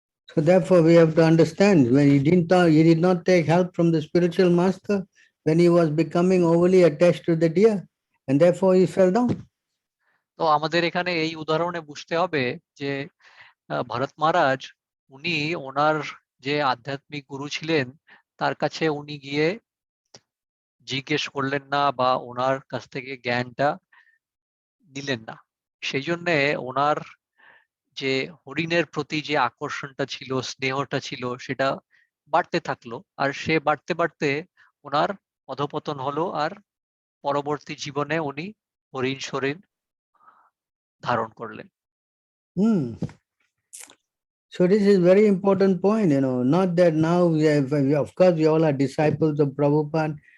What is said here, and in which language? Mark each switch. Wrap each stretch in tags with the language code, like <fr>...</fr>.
<en>So therefore we have to understand, when he did not take help from the spiritual master, when he was becoming overly attached to the deer, and therefore he fell down.</en> <bn>তো আমাদের এখানে এই উদাহরণে বুঝতে হবে যে ভরত মহারাজ উনি ওনার যে আধ্যাত্মিক গুরু ছিলেন তার কাছে উনি গিয়ে জিজ্ঞেস করলেন না বা ওনার কাছ থেকে জ্ঞানটা নিলেন না, সেই জন্যে ওনার যে হরিণের প্রতি যে আকর্ষণটা ছিল, স্নেহটা ছিল, সেটা বাড়তে থাকলো। আর সে বাড়তে বাড়তে ওনার অধপতন হলো, আর পরবর্তী জীবনে উনি হরিণ শরীর ধারণ করলেন।</bn> <en>So this is very important point, not that now of course we all are disciples of Prabhupada.</en>